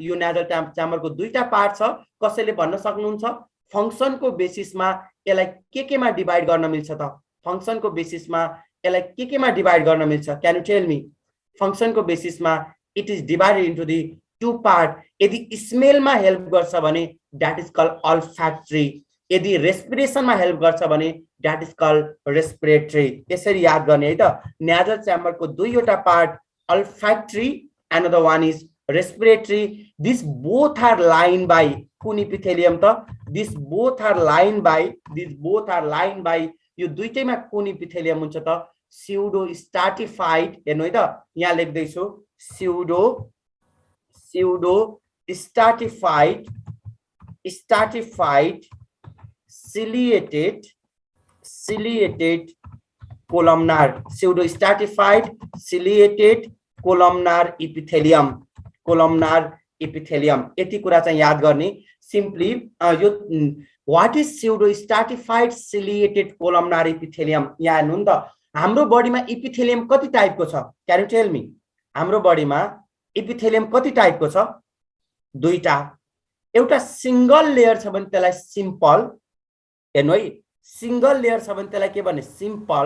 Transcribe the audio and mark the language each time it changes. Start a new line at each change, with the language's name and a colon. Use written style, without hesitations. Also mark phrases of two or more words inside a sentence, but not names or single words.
Nepali: यो
English: nasal chamber
Nepali: को दुईटा पार्ट छ। कसैले भन्न सक्नुहुन्छ फंक्शन को बेसिसमा यसलाई केमा डिवाइड गर्न मिल्छ त? फंक्शन को बेसिसमा यसलाई केमा डिवाइड गर्न मिल्छ?
English: can you tell me?
Nepali: फंक्शन को बेसिसमा
English: it is divided into the 2 part.
Nepali: यदि स्मेलमा हेल्प गर्छ भने
English: that is called olfactory.
Nepali: यदि रेस्पिरेसनमा हेल्प गर्छ भने
English: that is called respiratory.
Nepali: यसरी याद गर्ने है त।
English: nasal chamber
Nepali: को दुईवटा
English: part, olfactory, another one is respiratory. this both are line by कुन इपिथेलियम त? this both are line by
Nepali: यो दुईटैमा कुन
English: इपिथेलियम हुन्छ त? pseudo stratified.
Nepali: हेर्नु है त, यहाँ लेख्दै छु,
English: pseudo stratified ciliated columnar, pseudo stratified ciliated columnar epithelium।
Nepali: यति कुरा चाहिँ याद गर्ने।
English: सिम्पली यो what is pseudo stratified ciliated columnar epithelium?
Nepali: यहाँ हेर्नु नि त, हाम्रो बडीमा इपिथेलियम कति टाइपको छ?
English: can you tell me?
Nepali: हाम्रो बडीमा इपिथेलियम कति टाइपको छ? दुईटा। एउटा
English: single layer
Nepali: छ भने त्यसलाई सिम्पल, हेर्नु है,
English: single layer
Nepali: छ भने त्यसलाई के भन्ने? सिम्पल।